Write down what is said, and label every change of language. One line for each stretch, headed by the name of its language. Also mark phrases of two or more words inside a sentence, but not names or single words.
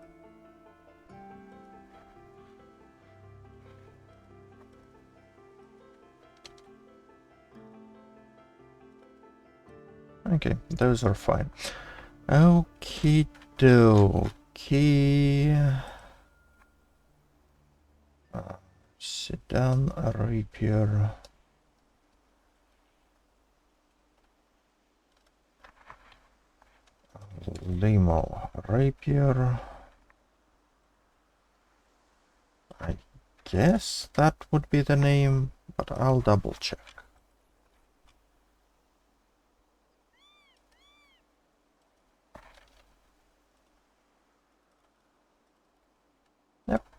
English: Okay, those are fine. Okie dokie. Sedan, Rapier. Limo, Rapier. I guess that would be the name, but I'll double check. Yep.